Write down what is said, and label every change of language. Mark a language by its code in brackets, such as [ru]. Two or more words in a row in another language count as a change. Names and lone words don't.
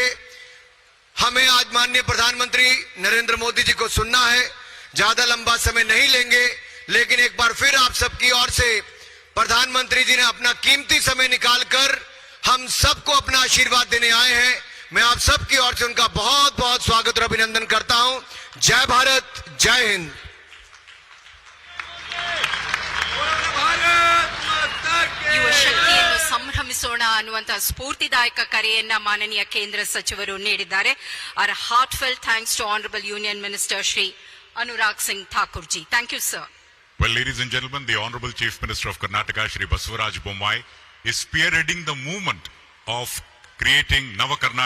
[hi] हमें आज माननीय प्रधानमंत्री नरेंद्र मोदी जी को सुनना है, ज्यादा लंबा समय नहीं लेंगे, लेकिन एक बार फिर आप सबकी ओर से प्रधानमंत्री जी ने अपना कीमती समय निकालकर हम सबको अपना आशीर्वाद देने आए हैं। मैं आप सबकी ओर से उनका बहुत बहुत स्वागत और अभिनंदन करता हूं। जय भारत, जय हिंद। [kn] ಯುವ ಶಕ್ತಿಯನ್ನು ಸಂಭ್ರಮಿಸೋಣ ಅನ್ನುವಂತಹ ಸ್ಫೂರ್ತಿದಾಯಕ ಕರೆಯನ್ನ ಮಾನನೀಯ ಕೇಂದ್ರ ಸಚಿವರು ನೀಡಿದ್ದಾರೆ. [en] Our heartfelt thanks to Honorable Union Minister Shri Anurag Singh Thakur ji. Thank you, sir. Well, ladies and gentlemen, the Honorable Chief Minister of Karnataka, Shri Basavaraj Bommai, is spearheading the movement of creating Nava Karnataka